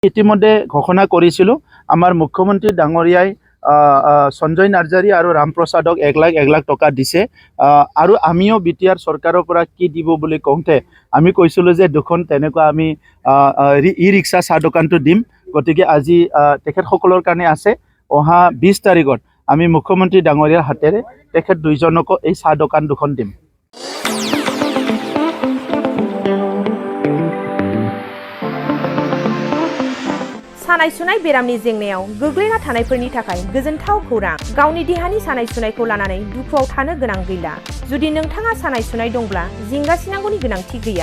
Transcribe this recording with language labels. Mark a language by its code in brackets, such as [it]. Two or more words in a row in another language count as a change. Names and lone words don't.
[as] ইতিমধ্যে ঘোষণা কৰিছিলোঁ আমাৰ মুখ্যমন্ত্ৰী ডাঙৰীয়াই সঞ্জয় নাৰ্জাৰী আৰু ৰামপ্ৰসাদক 1 লাখ টকা দিছে আৰু আমিও বিটিআৰ চৰকাৰৰ পৰা কি দিব বুলি কওঁতে আমি কৈছিলোঁ যে দুখন তেনেকুৱা আমি ই ৰিক্সা চাহ দোকানটো দিম। গতিকে আজি তেখেতসকলৰ কাৰণে আছে অহা 20 তাৰিখত আমি মুখ্যমন্ত্ৰী ডাঙৰীয়াৰ হাতেৰে তেখেত দুইজনকো এই চাহ দোকান দুখন দিম। [brx] सानाय सुनाय बेरामनि जेंनायाव गोग्लैना थानायफोरनि थाखाय गोजोनथाव खौरां। गावनि देहानि सानाय सुनायखौ लानानै दुखुआव थानो गोनां गैला। जुदि नोंथाङा सानाय सुनाय दंब्ला जिंगासिनांगौनि गोनांथि गैया।